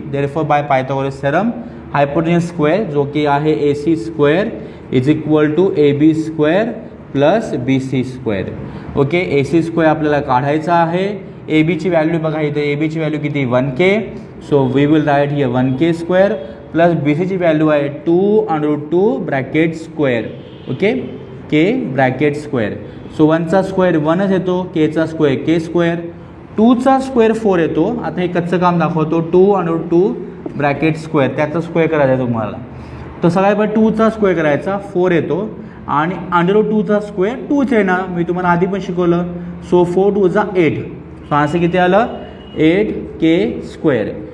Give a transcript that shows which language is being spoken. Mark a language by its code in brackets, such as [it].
[mr] Therefore bye Pythagoras theorem हायपोटेन्यूज square जो की आहे ए C square is equal to A B square plus B C square. Okay, A C square आपल्याला काढायचा आहे. ए बीची व्हॅल्यू बघा इथं, ए बीची व्हॅल्यू किती 1k. [en] so we will write here [mr] 1k square plus बी सीची व्हॅल्यू आहे 2√2 ब्रॅकेट स्क्वेअर. ओके, के ब्रॅकेट स्क्वेअर. सो 1चा स्क्वेअर 1च येतो, केचा स्क्वेअर के स्क्वेअर, 2चा स्क्वेअर 4 येतो. आता हे कच्चं काम दाखवतो, 2√2 ब्रॅकेट स्क्वेअर, त्याचा स्क्वेअर करायचा आहे तुम्हाला. तर सगळ्यात पहिले 2चा स्क्वेअर करायचा, 4 येतो आणि √2चा स्क्वेअर 2च आहे ना, मी तुम्हाला आधी पण शिकवलं. सो 4 2 8. सो आन्सर किती आलं, 8k स्क्वेअर.